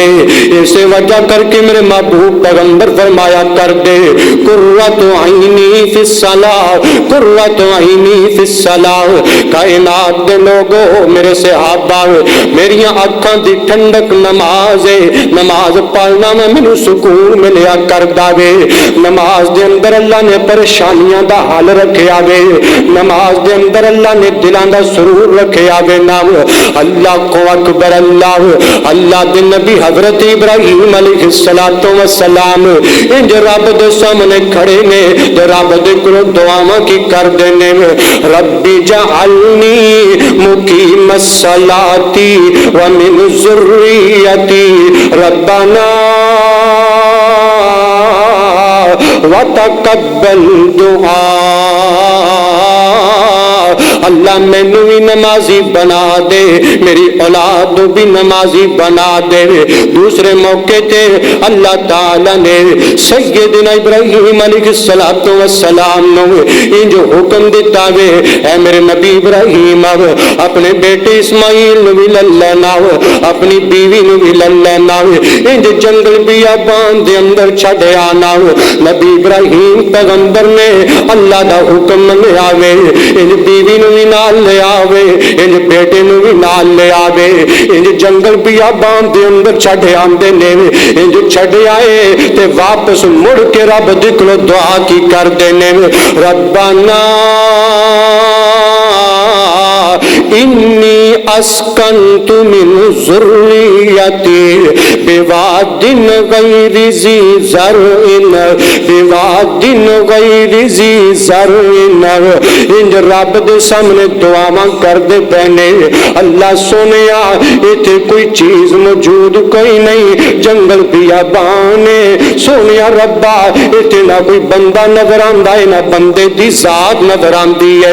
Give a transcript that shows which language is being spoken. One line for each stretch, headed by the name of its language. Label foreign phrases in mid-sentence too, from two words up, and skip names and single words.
Punjabi: اسے وجہ کر کے میرے محبوب پیغمبر فرمایا کر دے
Arabic: قرۃ عینی فی الصلاۃ, قرۃ عینی فی الصلاۃ.
Punjabi: کائنات دے لوگو میرے صحابہ, میری اکھاں دی ٹھنڈک نماز ہے. نماز پڑھنا میں مینوں سکون ملیا کردا وے. نماز دے اندر اللہ نے پریشانیاں دا حل رکھیا وے. نماز دے اندر اللہ نے دلاں دا سرور رکھیا وے. نام اللہ کو اکبر. اللہ دے نبی حضرت ابراہیم
Arabic: علیہ السلام
Punjabi: انج رب دے سامنے کھڑے نے تے رب دے کولوں دعاواں کی کر دینے,
Arabic: ربی جعلنی مقیم الصلاۃ ومن ذریتی ربنا وتقبل دعاء.
Punjabi: اللہ مینوں بھی نمازی بنا دے, میری اولاد بھی نمازی بنا دے. دوسرے موقع تے اللہ تعالی نے سیدنا ابراہیم
Arabic: علیہ السلام
Punjabi: نو انج حکم دیتا وے, اے میرے نبی ابراہیم اپنے بیٹے اسماعیل نو بھی لے لینا, اپنی بیوی نو بھی لے لینا, انج جنگل بیابان دے اندر چھڈ آنا. نبی ابراہیم پیغمبر نے اللہ دا حکم لیا وے, انج بیوی نو بھی نال لے آوے, انج بیٹے نو بھی نال لے آوے. انج جنگل بیابان دے اندر چھڈ آندے نے, انج چھڈ آئے تے واپس مڑ کے رب دے کولوں دعا کی کر دینے,
Arabic: ربنا انی اسکنت من ذریتی بواد غیر ذی زرع, بواد غیر ذی زرع.
Punjabi: انج رب دے سامنے دعاواں کر دے پینے, اللہ سونیا ایتھے کوئی چیز موجود کوئی نہیں, جنگل بیابان سونیا ربا ایتھے نہ کوئی بندہ نظر آندا ہے نہ بندے دی ذات نظر آندی ہے.